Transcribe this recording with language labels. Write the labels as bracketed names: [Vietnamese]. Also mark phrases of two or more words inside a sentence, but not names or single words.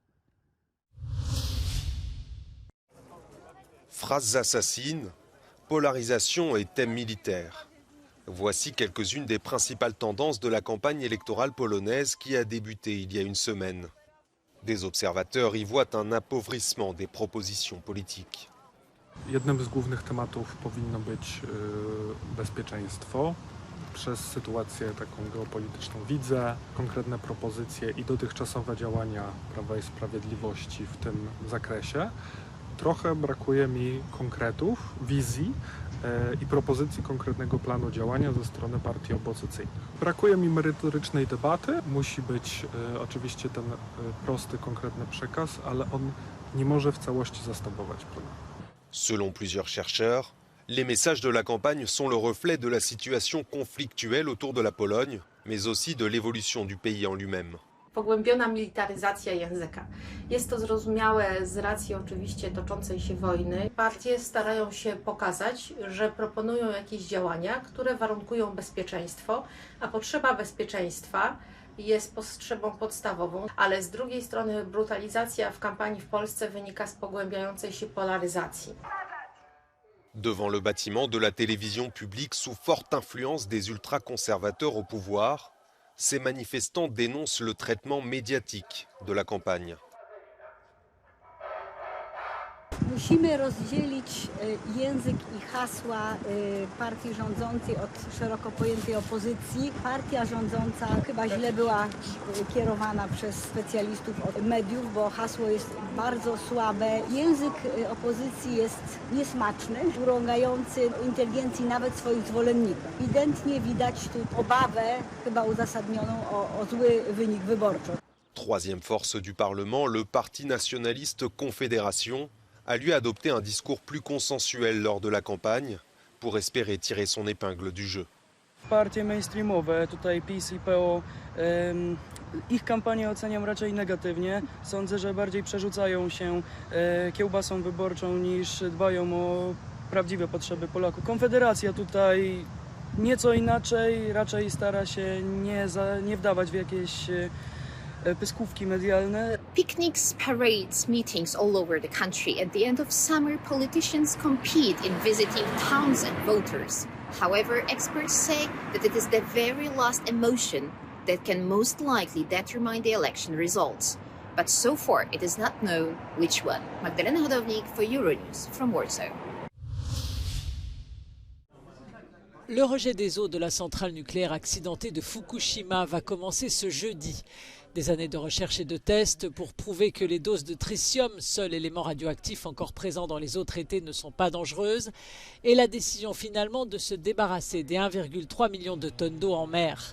[French] Phrases assassines, polarisation et thèmes militaires. Voici quelques-unes des principales tendances de la campagne électorale polonaise qui a débuté il y a une semaine. Des observateurs y voient un appauvrissement des propositions politiques. [Polish] Jednym z głównych tematów powinno być bezpieczeństwo. Przez sytuację taką geopolityczną widzę konkretne propozycje i dotychczasowe działania Prawa i Sprawiedliwości w tym zakresie. Trochę brakuje mi konkretów, wizji i propozycji konkretnego planu działania ze strony partii opozycyjnych. Brakuje mi merytorycznej debaty. Musi być oczywiście ten prosty, konkretny przekaz, ale on nie może w całości zastępować planu. [French] Selon plusieurs chercheurs, les messages de la campagne sont le reflet de la situation conflictuelle autour de la Pologne, mais aussi de l'évolution du pays en lui-même. [Polish] Pogłębiona militaryzacja języka. Jest to zrozumiałe z racji oczywiście toczącej się wojny. Partie starają się pokazać, że proponują jakieś działania, które warunkują bezpieczeństwo, a potrzeba bezpieczeństwa jest potrzebą podstawową, ale z drugiej strony brutalizacja w kampanii w Polsce wynika z pogłębiającej się polaryzacji. [French] Devant le bâtiment de la télévision publique sous forte influence des ultra-conservateurs au pouvoir, ces manifestants dénoncent le traitement médiatique de la campagne. [Polish] Musimy rozdzielić język i hasła partii rządzącej od szeroko pojętej opozycji. Partia rządząca chyba źle była kierowana przez specjalistów od mediów, bo hasło jest bardzo słabe. Język opozycji jest niesmaczny, urągający inteligencji nawet swoich zwolenników. Ewidentnie widać tu obawę, chyba uzasadnioną, o zły wynik wyborczy. [French] Troisième force du Parlement, le parti nationaliste Confédération a lui adopté un discours plus consensuel lors de la campagne pour espérer tirer son épingle du jeu. [Polish] Partie mainstreamowe, tutaj PiS i PO, ich kampanię oceniam raczej negatywnie. Sądzę, że bardziej przerzucają się kiełbasą wyborczą niż dbają o prawdziwe potrzeby Polaków. Konfederacja tutaj nieco inaczej, raczej stara się nie wdawać w jakieś pyskówki medialne. [English] Picnics, parades, meetings all over the country. At the end of summer, politicians compete in visiting towns and voters. However, experts say that it is the very last emotion that can most likely determine the election results. But so far, it is not known which one. Magdalena Hodownik for Euronews from Warsaw. [French] Le rejet des eaux de la centrale nucléaire accidentée de Fukushima va commencer ce jeudi. Des années de recherche et de tests pour prouver que les doses de tritium, seul élément radioactif encore présent dans les eaux traitées, ne sont pas dangereuses, et la décision finalement de se débarrasser des 1,3 million de tonnes d'eau en mer.